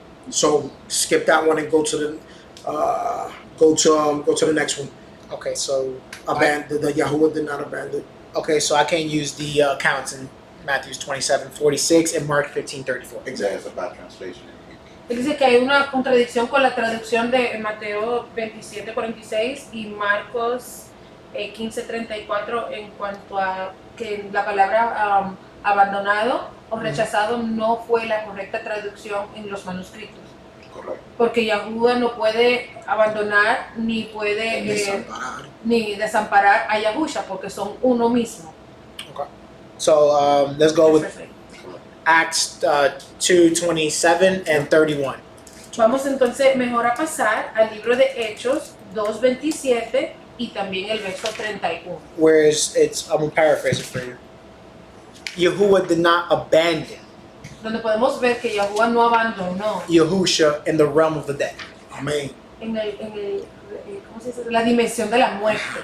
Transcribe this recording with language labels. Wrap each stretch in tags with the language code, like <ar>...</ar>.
<en>So skip that one and go to the next one. Okay, so The Yahuwah did not abandon. okay, so I can use the accounts in Matthew 27:46 and Mark 15:34. Exactly, it's a bad translation.</en> <es>Él dice que hay una contradicción con la traducción de Mateo 27:46 y Marcos 15:34 en cuanto a que la palabra abandonado o rechazado no fue la correcta traducción en los manuscritos. Correcto. Porque Yahuwah no puede abandonar ni puede ni desamparar a Yahusha porque son uno mismo.</es> <en>So let's go with Acts 2:27 and 31.</en> <es>Vamos entonces mejor a pasar al libro de Hechos 2:27 y también el verso 31.</es> <en>Whereas I'm going to paraphrase it for you. Yahuwah did not abandon</en> <es>Donde podemos ver que Yahuwah no abandonó</es> <en>Yahusha in the realm of the dead.</en> <es>Amén. en ¿cómo se dice? La dimensión de la muerte.</es>